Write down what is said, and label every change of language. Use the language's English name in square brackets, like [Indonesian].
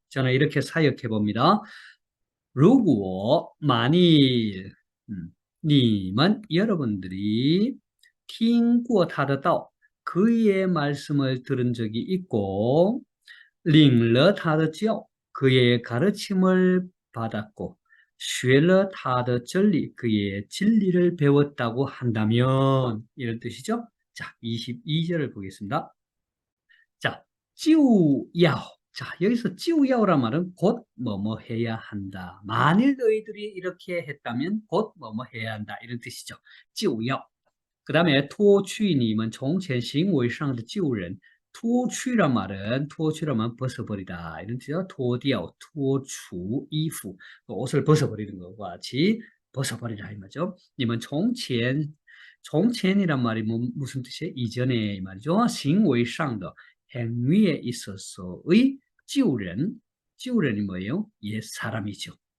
[Korean] 저는 이렇게 사역해 봅니다. 如果 만일 你们 여러분들이 [Chinese] 听过他的道 [Korean] 그의 말씀을 들은 적이 있고 [Chinese] 领了他的教 [Korean] 그의 가르침을 받았고 [Chinese] 学了他的真理 [Korean] 그의 진리를 배웠다고 한다면 이런 뜻이죠. 자, 22절을 보겠습니다. 자, 就要 자, 여기서 就要란 말은 곧 뭐뭐 해야 한다. 만일 너희들이 이렇게 했다면 곧 뭐뭐 해야 한다. 이런 뜻이죠. 就要. [Chinese] 그 다음에 脱去你们从前行为上的旧人. [Korean] 脱去란 말은 벗어버리다. 이런 뜻이죠. [Chinese] 脱掉, 脱除衣服. [Korean] 옷을 벗어버리는 것과 같이 벗어버리라 이 말이죠. 你们从前이란 말이 무슨 뜻이에요? 이전에 이 말이죠. 行为上的 행위에 있어서의 旧人, 旧人이 뭐예요? 옛사람이죠.